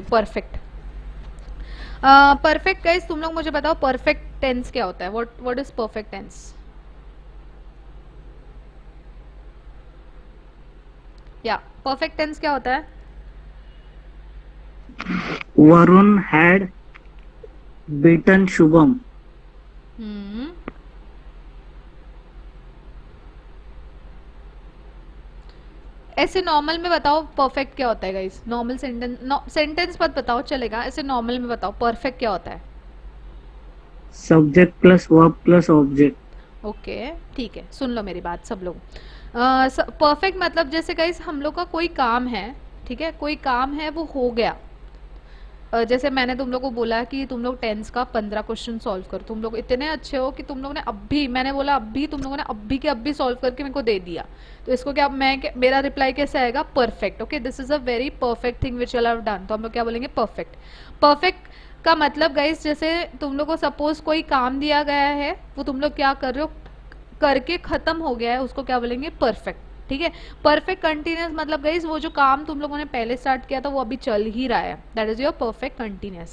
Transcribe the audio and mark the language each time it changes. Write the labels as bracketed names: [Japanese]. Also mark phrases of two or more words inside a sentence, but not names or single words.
[English] perfect, perfect guys [Hindi] तुम लोग मुझे बताओ [English] perfect tense [Hindi] क्या होता है? [English] what is perfect tense? [Hindi] या [English] perfect tense [Hindi] क्या होता है? [English] Varun had beaten Shubham. [Hindi] ऐसे नॉर्मल में बताओ परफेक्ट क्या होता है गाइस? नॉर्मल सेंटेंस मत बताओ, चलेगा, ऐसे नॉर्मल में बताओ परफेक्ट क्या होता है? [English] Subject plus verb plus object. [Hindi] ओके ठीक है, सुन लो मेरी बात सब लोग। परफेक्ट मतलब जैसे गाइस हम लोग का कोई काम है, ठीक है, कोई काम है वो हो गया। जैसे मैंने तुम लोग को बोला कि तुम लोग टेंस का 15 क्वेश्चन सॉल्व करो, तुम लोग इतने अच्छे हो कि तुम लोगों ने अभी, मैंने बोला अभी, तुम लोगों ने अभी के अभी सॉल्व करके मेरे को दे दिया, तो इसको क्या मेरा रिप्लाई कैसे आएगा? [English] perfect. okay, this is a very perfect thing which you have done, [Hindi] तो हम लोग क्या बोलेंगे? परफेक्ट। परफेक्ट का मतलब गाइस जैसे तुम लोग को सपोज कोई काम दिया गया है, वो तुम लोग क्या कर रहे हो? करके खत्म हो गया है, उसको क्या बोलेंगे? परफेक्ट, ठीक है। [English] perfect continuous [Hindi] मतलब गाइस वो जो काम तुम लोगों ने पहले स्टार्ट किया था वो अभी चल ही रहा है, [English] that is your perfect continuous.